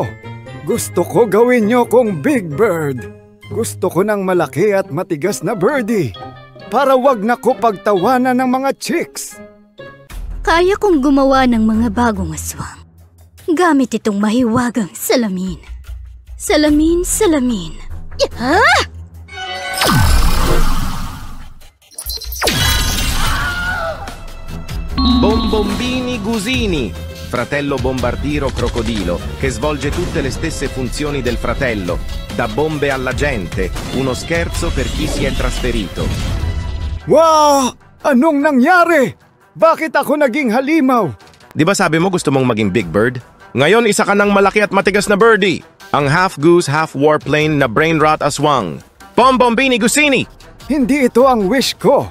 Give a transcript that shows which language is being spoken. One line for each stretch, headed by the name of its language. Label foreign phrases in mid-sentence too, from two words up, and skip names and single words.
Filipino: Gusto ko gawin niyo kong Big Bird. Gusto ko ng malaki at matigas na birdie. Para wag na ko pagtawanan ng mga chicks. Kaya kong gumawa ng mga bagong aswang. Gamit itong mahiwagang salamin. Salamin. Ha?
Italian: Bombombini Gusini, fratello bombardiero crocodilo che svolge tutte le stesse funzioni del fratello, da bombe alla gente, uno scherzo per chi si è trasferito.
Filipino: Wow! Anong nangyari? Bakit ako naging halimaw? Di ba sabi mo gusto mong maging Big Bird? Ngayon isa ka ng malaki at matigas na birdie. Ang
English: half goose, half warplane
Filipino: na
English: brain rot
Filipino: aswang. Bombombini Gusini! Hindi ito ang wish ko.